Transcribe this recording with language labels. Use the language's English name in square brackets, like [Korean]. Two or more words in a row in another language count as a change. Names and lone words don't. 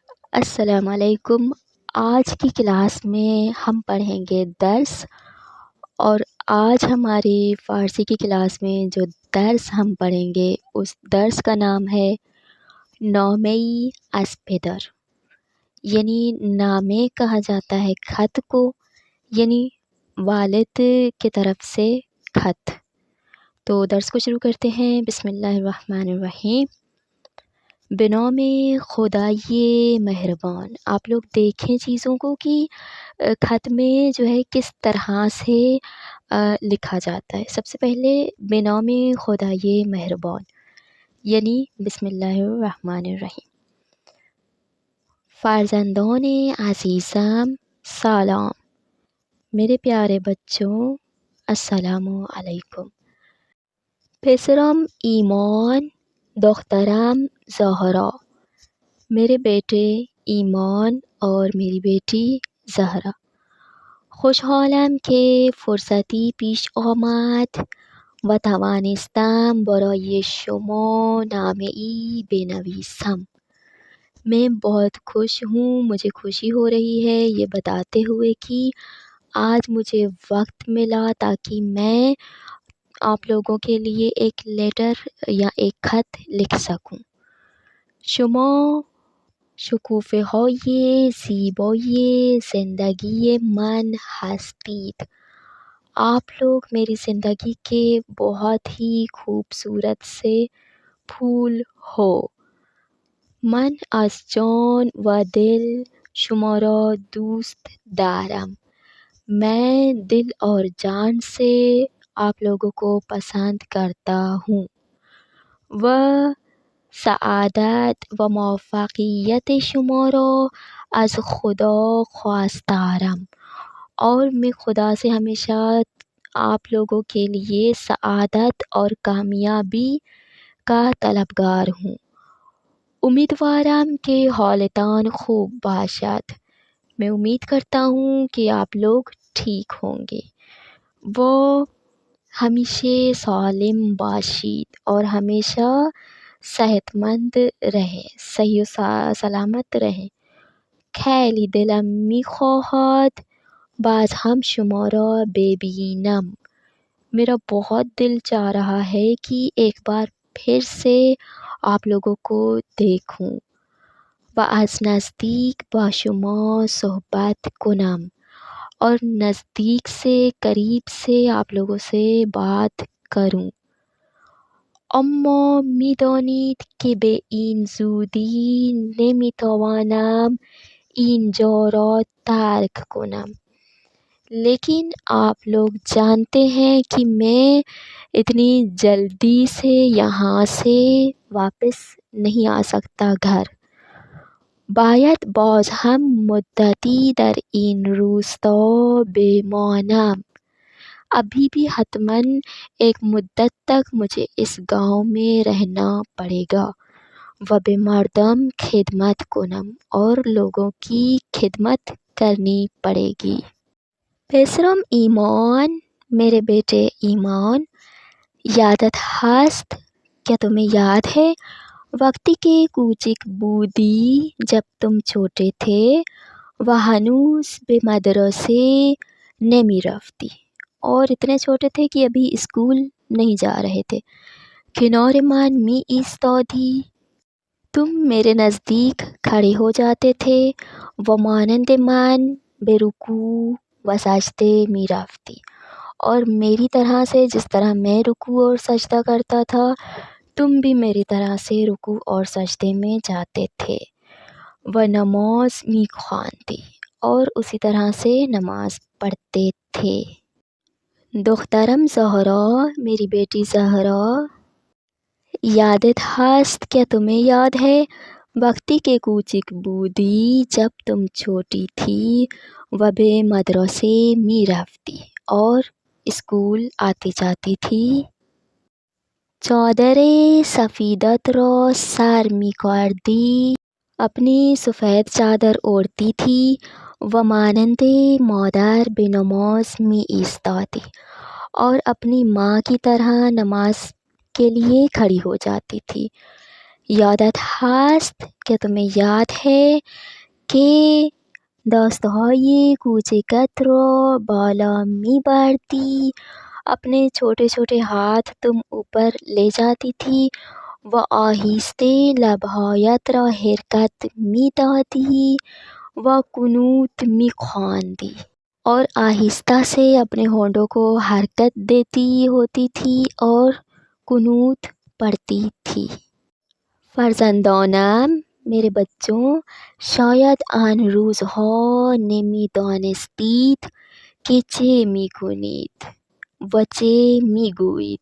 [Arabic] السلام علیکم۔ [Urdu] آج کی کلاس میں ہم پڑھیں گے درس، اور آج ہماری فارسی کی کلاس میں جو درس ہم پڑھیں گے اس درس کا نام ہے [Persian] نامه‌ای از پدر، [Urdu] یعنی نامے کہا جاتا ہے خط کو، یعنی والد کی طرف سے خط۔ تو درس کو شروع کرتے ہیں۔ [Arabic] بسم اللہ الرحمن الرحیم۔ [Persian] بنام خدای مہربان۔ [Urdu] آپ لوگ دیکھیں چیزوں کو کہ خط میں جو ہے کس طرح سے لکھا جاتا ہے۔ سب سے پہلے [Persian] بنام خدای مہربان، [Urdu] یعنی [Arabic] بسم اللہ الرحمن الرحیم۔ [Persian] فرزندان عزیزم سلام، [Urdu] میرے پیارے بچوں [Arabic] السلام علیکم۔ [Persian] پسرم ایمان، دخترم زہرا، [Urdu] میرے بیٹے ایمان اور میری بیٹی زہرا۔ [Persian] خوشحالم که فرصتی پیش آمد و توانستم برای شما نامه‌ای بنویسم۔ [Urdu] میں بہت خوش ہوں، مجھے خوشی ہو رہی ہے یہ بتاتے ہوئے کہ آج مجھے وقت ملا تاکہ میں آپ لوگوں کے لیے ایک لیٹر یا ایک خط لکھ سکوں۔ [Persian] شما شکوفه‌های زیبای زندگی من هستید۔ [Urdu] آپ لوگ میری زندگی کے بہت ہی خوبصورت سے پھول ہو۔ [Persian] من از جان و دل شما را دوست دارم۔ [Urdu] میں دل اور جان سے آپ لوگوں کو پسند کرتا ہوں۔ [Persian] و سعادت و موفقیت شما را از خدا خواستارم، [Urdu] اور میں خدا سے ہمیشہ آپ لوگوں کے لیے سعادت اور کامیابی کا طلبگار ہوں۔ [Persian] امیدوارم که حالتان خوب باشد، [Urdu] میں امید کرتا ہوں کہ آپ لوگ ٹھیک ہوں گے۔ وہ [Persian] ہمیشہ سالم باشید، [Urdu] اور ہمیشہ صحت مند رہیں، صحیح و سلامت رہیں۔ [Persian] خیلی دلم می‌خواهد باز هم شما را ببینم، [Urdu] میرا بہت دل چاہ رہا ہے کہ ایک بار پھر سے آپ لوگوں کو دیکھوں۔ [Persian] و از نزدیک با شما صحبت کنم، [Urdu] اور نزدیک سے قریب سے آپ لوگوں سے بات کروں۔ [Persian] اما می‌دانید که به این زودی نمی‌توانم اینجا را ترک کنم، [Urdu] لیکن آپ لوگ جانتے ہیں کہ میں اتنی جلدی سے یہاں سے واپس نہیں آ سکتا گھر۔ [Persian] باید باز هم مدتی در این روستا بمانم، [Urdu] ابھی بھی حتماً ایک مدت تک مجھے اس گاؤں میں رہنا پڑے گا۔ [Persian] و به مردم خدمت کنم، [Urdu] اور لوگوں کی خدمت کرنی پڑے گی۔ [Persian] پسرم ایمان، [Urdu] میرے بیٹے ایمان، [Persian] یادت هست، [Urdu] کیا تمہیں یاد ہے؟ [Persian] وقتی که کوچک بودی، [Urdu] جب تم چھوٹے تھے، [Persian] و هنوز به مدرسه نمی رفتی، [Urdu] اور اتنے چھوٹے تھے کہ ابھی اسکول نہیں جا رہے تھے۔ [Persian] کنار من می ایستادی، [Urdu] تم میرے نزدیک کھڑے ہو جاتے تھے۔ [Persian] و مانند من به رکوع و سجده می رفتی، [Urdu] اور میری طرح سے جس طرح میں رکوع اور سجدہ کرتا تھا تم بھی میری طرح سے رکوع اور سجدے میں جاتے تھے۔ [Persian] و نماز می خواندی، [Urdu] اور اسی طرح سے نماز پڑھتے تھے۔ [Persian] دخترم زہرا، [Urdu] میری بیٹی زہرا، [Persian] یادت هست، [Urdu] کیا تمہیں یاد ہے؟ [Persian] وقتی که کوچک بودی، [Urdu] جب تم چھوٹی تھی، [Persian] و به مدرسه می رفتی، [Urdu] اور اسکول آتی جاتی تھی۔ [Persian] چادر سفیدت را سر می کردی، [Urdu] اپنی سفید چادر اوڑھتی تھی۔ [Persian] و مانند مادر به نماز می ایستادی، [Urdu] اور اپنی ماں کی طرح نماز کے لیے کھڑی ہو جاتی تھی۔ [Persian] یادت هست، [Urdu] کیا تمہیں یاد ہے [Persian] که دستهای کوچکت را بالا میبردی، [Urdu] اپنے چھوٹے چھوٹے ہاتھ تم اوپر لے جاتی تھی [Persian] و آہستے لبهایت را حرکت میدادی و قنوت میخواندی، [Urdu] اور آہستہ سے اپنے ہونٹوں کو حرکت دیتی ہوتی تھی اور قنوت پڑھتی تھی۔ فرزندانم، میرے بچوں، [Persian] شاید آن روزها نمیدانستید که چه میکنید و چه میگویید۔